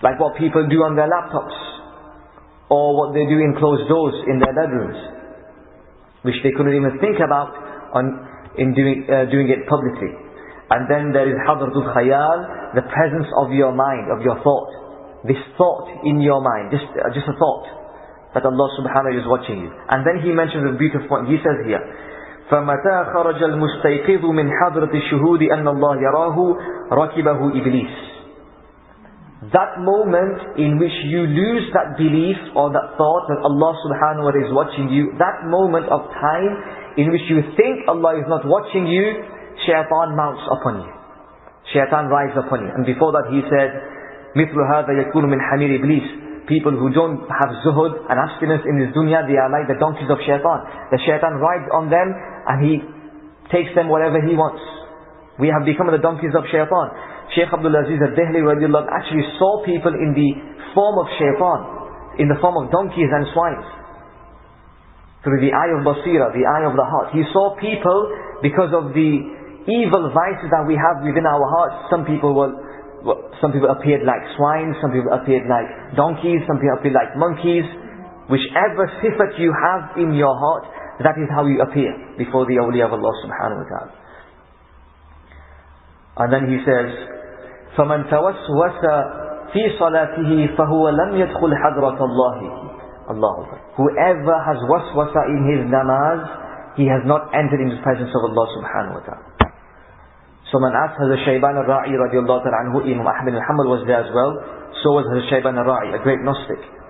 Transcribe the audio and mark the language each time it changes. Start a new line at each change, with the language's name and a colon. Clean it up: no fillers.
English: like what people do on their laptops, or what they do in closed doors in their bedrooms, which they couldn't even think about in doing it publicly. And then there is hadratul khayal, the presence of your mind, of your thought. This thought in your mind, just a thought, that Allah subhanahu wa ta'ala is watching you. And then he mentions a beautiful point. He says here,
Arabic: فَمَتَى خَرَجَ الْمُسْتَيْقِظُ مِنْ حَضْرَةِ الشُّهُودِ أَنَّ اللَّهَ يَرَاهُ رَكِبَهُ إِبْلِيسِ.
English: That moment in which you lose that belief or that thought that Allah subhanahu wa ta'ala is watching you, that moment of time in which you think Allah is not watching you, shaytaan mounts upon you. Shaytaan rides upon you. And before that he said,
Arabic: مِثْلُ هَذَا يَكُونُ مِنْ حَمِيرِ إِبْلِيسِ.
English: People who don't have zuhud and abstinence in this dunya, they are like the donkeys of shaytaan. The shaytaan rides on them and he takes them wherever he wants. We have become the donkeys of shaytaan. Shaykh Abdul Aziz al-Dehli actually saw people in the form of shaytaan, in the form of donkeys and swines. Through the eye of basira, the eye of the heart. He saw people because of the evil vices that we have within our hearts. Some people appeared like swine, some people appeared like donkeys, some people appeared like monkeys. Whichever sifat you have in your heart, that is how you appear before the awliya of Allah subhanahu wa ta'ala. And then he says,
Arabic: فَمَنْ تَوَسْوَسَ فِي صَلَاتِهِ فَهُوَ لَمْ يَدْخُلْ حَضْرَةَ اللَّهِ.
English: Whoever has waswasa in his namaz, he has not entered into the presence of Allah subhanahu wa ta'ala. Someone asked Hazrat Shayban al-Ra'i radiallahu ta'ala anhu, Imam Abd was there as well, so was Hazrat Shayban al-Ra'i, a great Gnostic.